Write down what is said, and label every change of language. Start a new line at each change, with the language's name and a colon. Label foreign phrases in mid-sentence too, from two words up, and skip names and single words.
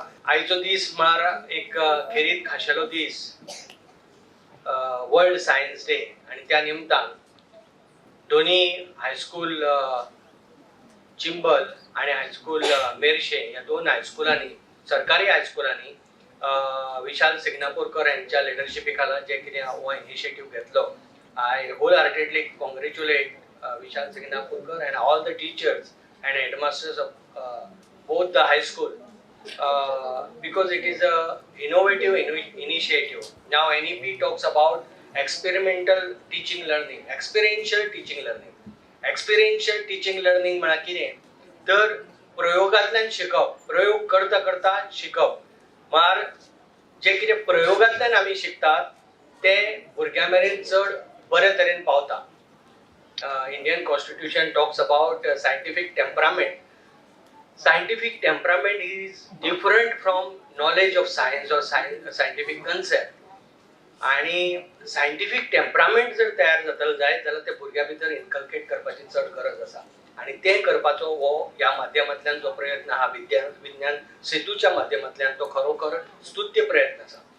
Konkani: आयचो दीस म्हळ्यार एक खेरीत खाशेलो दीस,
English: World Science Day,
Konkani: आणि त्या निमतान दोन्ही हायस्कूल चिंबल आणि हायस्कूल मेर्शे या दोन हायस्कुलांनी, सरकारी हायस्कुलांनी विशाल सिग्नापूरकर यांच्या लिडरशिपी खाला जे कितें हो इनिशिएटिव्ह घेतलो.
English: I wholeheartedly congratulate विशाल सिग्नापूरकर and all the teachers and headmasters of both the high school because it is a innovative initiative. Now NEP talks about experimental teaching learning, experiential teaching learning. Experiential teaching learning
Konkani: म्हळ्यार कितें तर प्रयोगांतल्यान शिकप, प्रयोग करता करता शिकप. म्हळ्यार जे कितें प्रयोगांतल्यान आमी शिकतात ते भुरग्यां मेरेन चड बरे तरेन पावता.
English: Indian Constitution talks about scientific temperament. Scientific temperament is different from knowledge of science or scientific concept.
Konkani: आणि
English: scientific temperament
Konkani: जर तयार जातलो जायत जाल्यार ते भुरग्यां भितर इनकल्केट करपाची चड गरज आसा. आणि ते करपाचो हो ह्या माध्यमांतल्यान जो प्रयत्न हा विज्ञान सेतूच्या माध्यमांतल्यान तो खरोखर स्तुत्य प्रयत्न आसा.